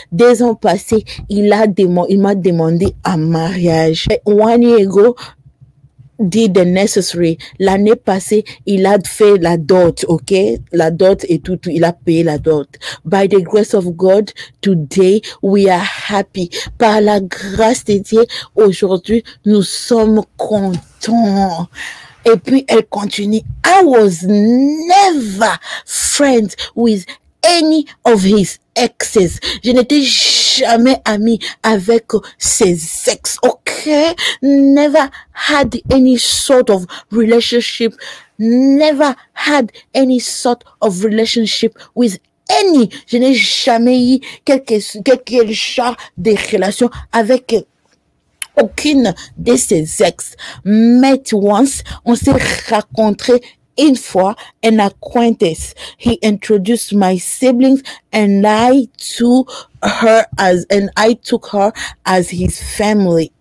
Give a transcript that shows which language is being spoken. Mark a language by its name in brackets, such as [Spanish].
[French] 2 ans passés, il m'a demandé un mariage. [English] 1 year ago, did the necessary. [French] L'année passée, il a fait la dot, ok? La dot et tout, il a payé la dot. [English] By the grace of God, today, we are happy. [French] Par la grâce de Dieu, aujourd'hui, nous sommes contents. Et puis, elle continue. [English] I was never friends with any of his exes. [French] Je n'étais jamais amie avec ses ex, okay? [English] Never had any sort of relationship. Never had any sort of relationship with any. [French] Je n'ai jamais eu quelque genre de relation avec aucune de ses ex. [English] Met once, [French] on s'est rencontrés une fois, [English] an acquaintance. He introduced my siblings and I took her as his family.